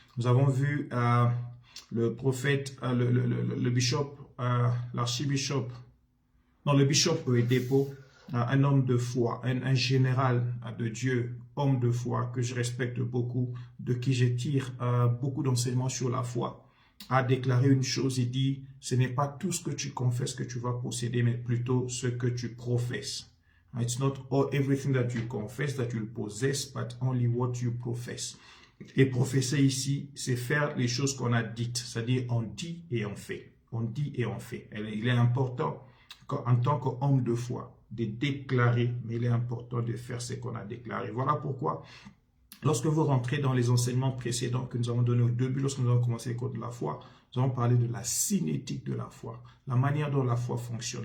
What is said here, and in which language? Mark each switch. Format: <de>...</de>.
<fr>Nous avons vu le prophète, le bishop, l'archibishop, non, le bishop Oedipo, un homme de foi, un général de Dieu, homme de foi que je respecte beaucoup, de qui je tire beaucoup d'enseignements sur la foi, a déclaré une chose, il dit, ce n'est pas tout ce que tu confesses que tu vas posséder, mais plutôt ce que tu professes.</fr> <en>It's not everything that you confess that you'll possess, but only what you profess.</en> <fr>Et professer ici, c'est faire les choses qu'on a dites, c'est-à-dire on dit et on fait. On dit et on fait. Il est important, en tant qu'homme de foi, de déclarer, mais il est important de faire ce qu'on a déclaré. Voilà pourquoi, lorsque vous rentrez dans les enseignements précédents que nous avons donnés au début, lorsque nous avons commencé les cours de la foi, nous avons parlé de la cinétique de la foi, la manière dont la foi fonctionne.</fr>